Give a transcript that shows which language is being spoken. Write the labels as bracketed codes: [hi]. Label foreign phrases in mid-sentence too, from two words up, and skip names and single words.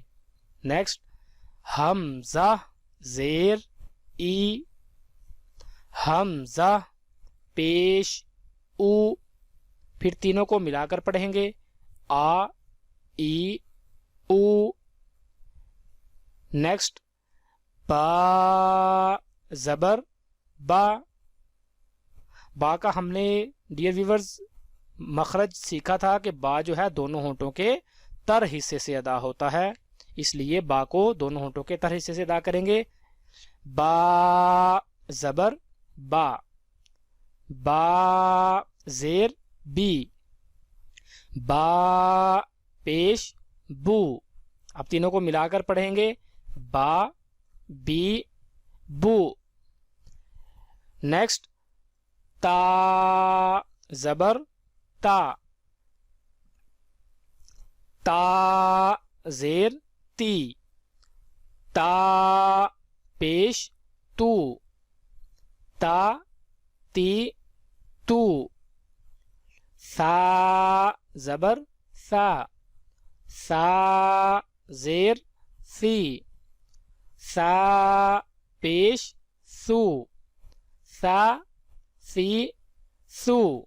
[ur] نیکسٹ، حمزہ زیر ای، حمزہ پیش او، پھر تینوں کو ملا کر پڑھیں گے، آ ای او۔ نیکسٹ، با زبر با، با کا ہم نے [en] dear viewers [ur] مخرج سیکھا تھا کہ با جو ہے دونوں ہونٹوں کے تر حصے سے ادا ہوتا ہے، اس لیے با کو دونوں ہونٹوں کے تر حصے سے ادا کریں گے۔ با زبر با، با زیر بی، با پیش بو۔ اب تینوں کو ملا کر پڑھیں گے، با بی بو۔ نیکسٹ، تا زبر تا، تا زیر تی، تا پیش تو، تا تی تو۔ سا زبر سا، سا زیر سی، سا پیش سو، سا سی سو۔